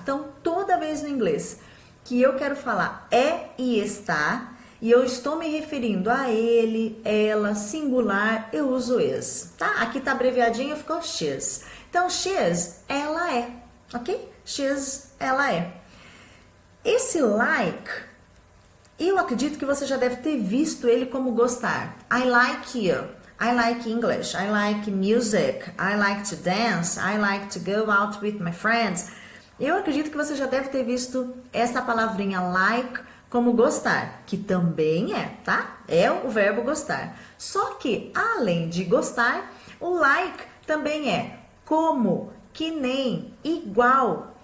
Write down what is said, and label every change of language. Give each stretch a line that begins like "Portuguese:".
Portuguese: Então, toda vez no inglês que eu quero falar é e está, e eu estou me referindo a ele, ela, singular, eu uso is, tá? Aqui tá abreviadinho, ficou she's. Então, she's, ela é, ok? She's, ela é. Esse like, eu acredito que você já deve ter visto ele como gostar.
English: I like you, I like English, I like music, I like to dance, I like to go out with my friends.
Portuguese: Eu acredito que você já deve ter visto essa palavrinha like como gostar, que também é, tá? É o verbo gostar. Só que, além de gostar, o like também é como, que nem, igual.